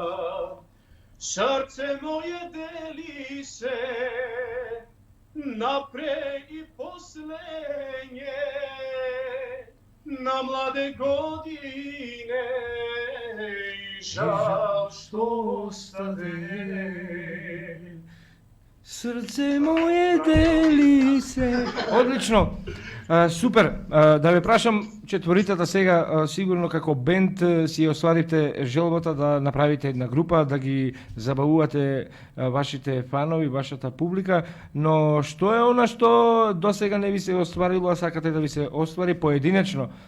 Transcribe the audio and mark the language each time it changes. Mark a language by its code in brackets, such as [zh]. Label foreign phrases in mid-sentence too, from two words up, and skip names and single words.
[sr] Srce moje deli se napre i poslednje, na mlade godine i žal što ostade. [mk] Срце мое дели се. Одлично. Супер. Да ве прашам четворицата сега, сигурно како бенд си остварите желбата да направите една група, да ги забавувате вашите фанови, вашата публика, но што е она што досега не ви се остварило, а сакате да ви се оствари поединечно?